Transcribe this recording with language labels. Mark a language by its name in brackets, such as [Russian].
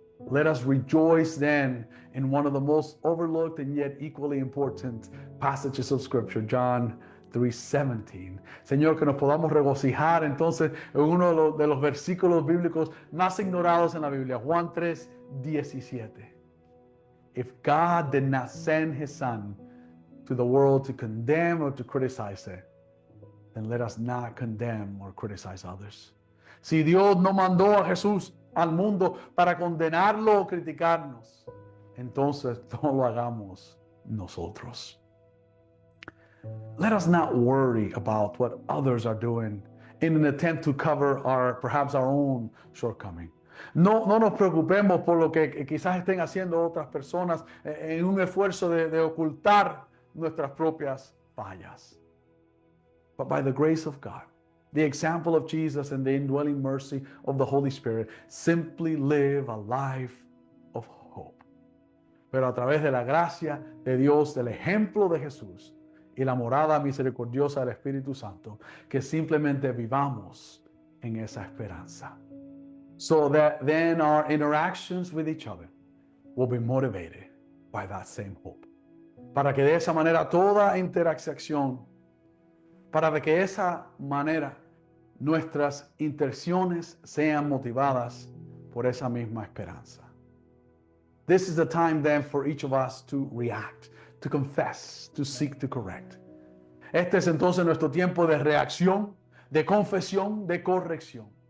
[English] Let us rejoice then in one of the most overlooked and yet equally important passages of Scripture, John 3:17. [Spanish] Señor, que nos podamos regocijar entonces en uno de los versículos bíblicos más ignorados en la Biblia, Juan 3:17. [English] If God did not send his Son to the world to condemn or to criticize it, then let us not condemn or criticize others. [Spanish] Si Dios no mandó a Jesús al mundo para condenarlo o criticarnos, entonces no lo hagamos nosotros. [English] Let us not worry about what others are doing in an attempt to cover perhaps our own shortcoming. [Spanish] No nos preocupemos por lo que quizás estén haciendo otras personas en un esfuerzo de ocultar nuestras propias fallas. [English] But by the grace of God, the example of Jesus and the indwelling mercy of the Holy Spirit, simply live a life of hope. [Spanish] Pero a través de la gracia de Dios, del ejemplo de Jesús y la morada misericordiosa del Espíritu Santo, que simplemente vivamos en esa esperanza. [English] So that then our interactions with each other will be motivated by that same hope. [Spanish] Para que de esa manera toda interacción, para que de esa manera nuestras interacciones sean motivadas por esa misma esperanza. [English] This is the time then for each of us to react, to confess, to seek to correct. [Spanish] Este es entonces nuestro tiempo de reacción, de confesión, de corrección.